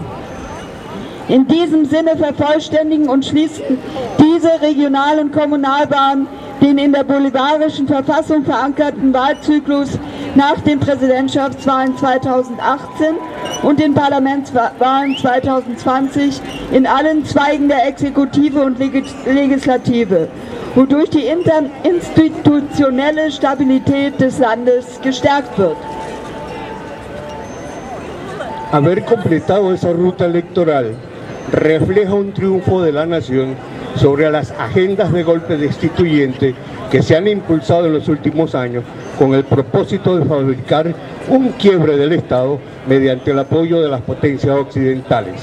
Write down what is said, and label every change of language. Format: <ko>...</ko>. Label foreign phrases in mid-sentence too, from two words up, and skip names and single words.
<de>In diesem Sinne vervollständigen und schließen diese Regional- und Kommunalwahlen den in der bolivarischen Verfassung verankerten Wahlzyklus nach den Präsidentschaftswahlen 2018 und den Parlamentswahlen 2020 in allen Zweigen der Exekutive und Legislative, wodurch die institutionelle Stabilität des Landes gestärkt wird.</de> <es>Haber completado esa ruta electoral refleja un triunfo de la nación sobre las agendas de golpe destituyente que se han impulsado en los últimos años con el propósito de fabricar un quiebre del Estado mediante el apoyo de las potencias occidentales.</es>